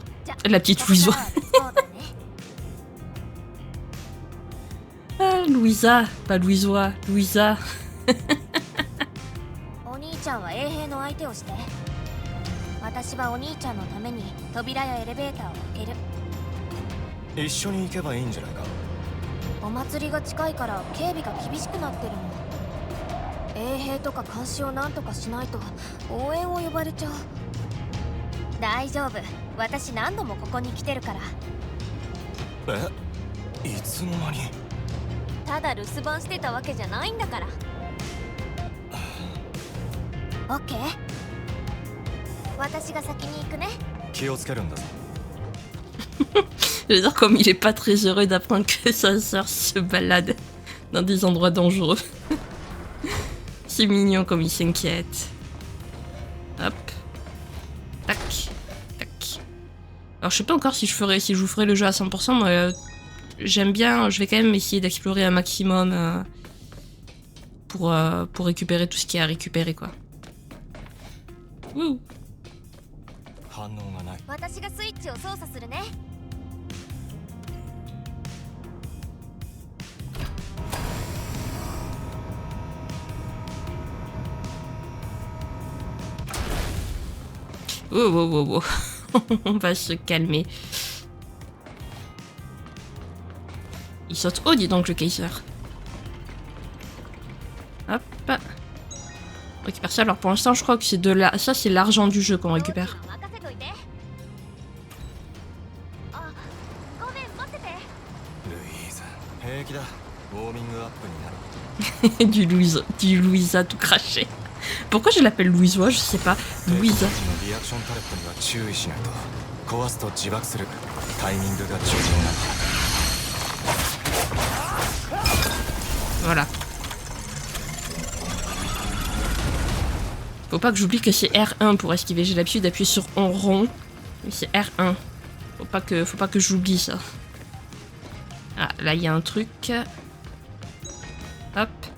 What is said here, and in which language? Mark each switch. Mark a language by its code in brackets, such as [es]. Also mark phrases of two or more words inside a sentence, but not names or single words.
[fr] La petite Louisois. Ah, Louisa, pas Louisois, Louisa. [ja] お兄ちゃんは衛兵の相手をして。私はお兄ちゃんのために扉やエレベーターを開ける。一緒に行けばいいんじゃないか。お祭りが近いから警備が厳しくなってるの。衛兵とか監視をなんとかしないと応援を呼ばれちゃう。大丈夫、私何度もここに来てるから。いつの間に。ただ留守番してたわけじゃないんだから。オッケー、私が先に行くね。気をつけるんだぞ。 [fr] J'adore comme il est pas très heureux d'apprendre que sa sœur se balade dans des endroits dangereux. C'est mignon comme il s'inquiète. Hop. Tac. Tac. Alors je sais pas encore si je vous ferai le jeu à 100%, mais j'aime bien, je vais quand même essayer d'explorer un maximum pour récupérer tout ce qu'il y a à récupérer, quoi. Wouh. [ja] 反応がない。私がスイッチを操作するね。 [fr] Oh, oh, oh, oh. On va se calmer. Il saute haut, dis donc, le Kaiser. Hop. On récupère ça. Alors pour l'instant, je crois que c'est de la... Ça, c'est l'argent du jeu qu'on récupère. [ja] ルイーズ、平気だ。ウォーミングアップになる。 [fr] du Louisa tout craché. Pourquoi je l'appelle Louisois? Je sais pas. Louisa. [ja] リアクションタレットには注意しないと壊すと自爆するタイミングが重要なんだ [fr] Voilà. Faut pas que j'oublie que c'est R1 pour esquiver. J'ai l'habitude d'appuyer sur en rond. Mais c'est R1. Faut pas que j'oublie ça. Ah, là il y a un truc. Hop.